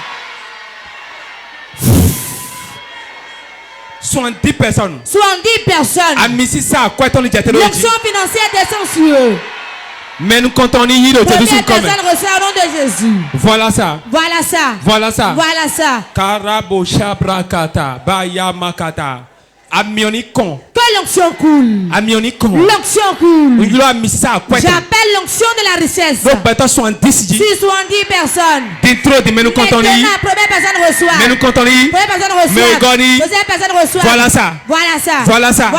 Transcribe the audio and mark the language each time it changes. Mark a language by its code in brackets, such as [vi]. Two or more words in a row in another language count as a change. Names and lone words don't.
[fr] 70 personnes. 70 personnes. L'onction financière descend sur eux. Mais nous comptons ni de Première personne reçoit au nom de Jésus. Voilà ça. Voilà ça. Voilà ça. Voilà ça. Karabo shabrakata bayamakata. Amionikon. Que l'onction coule. Amionikon. L'onction coule. J'appelle l'onction de la richesse. Donc, 70 personnes. Mais nous comptons ni. Maintenant, première personne reçoit. Mais nous comptons ni. Première personne reçoit. Deuxième personne reçoit. Voilà ça. Voilà ça. Voilà ça.